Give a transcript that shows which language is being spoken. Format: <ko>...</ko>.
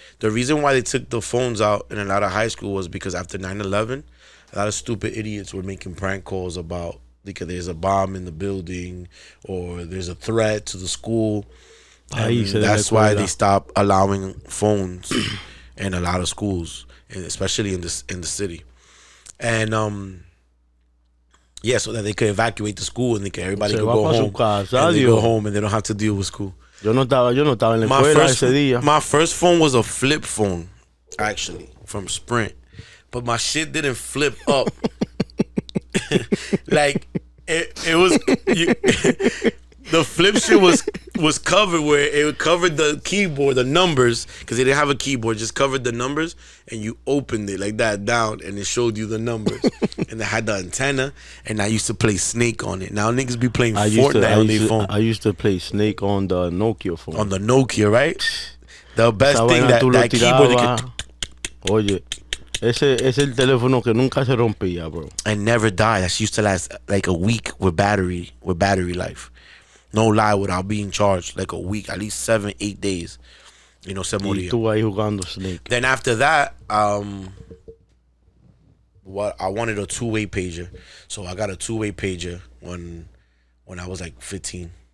<en>The reason why they took the phones out in a lot of high school was because after 9/11, a lot of stupid idiots were making prank calls about because there's a bomb in the building or there's a threat to the school. And that's why they stopped allowing phones in a lot of schools, and especially in the city. And so that they could evacuate the school and everybody could go home. And they go home and they don't have to deal with school.</en> <es>Yo no estaba en la escuela ese día.</es> <en>My first phone was a flip phone, actually, from Sprint. But my shit didn't flip up. Like it was the flip shit was covered where it covered the keyboard, the numbers, because they didn't have a keyboard, just covered the numbers, and you opened it like that down and it showed you the numbers. And it had the antenna, and I used to play Snake on it. Now niggas be playing Fortnite on their phone. I used to play Snake on the Nokia phone. On the Nokia, right? The best thing that keyboard you could...</en> <es>Oye, ese es el teléfono que nunca se rompía, bro.</es> <en>And never died. That used to last like a week with battery life. No lie, without being charged, like a week, at least 7-8 days. You know,</en> <es>se moría. Y tú ahí jugando Snake.</es> <en>Then after that, what I wanted a two-way pager, so I got a two-way pager when I was like 15.</en>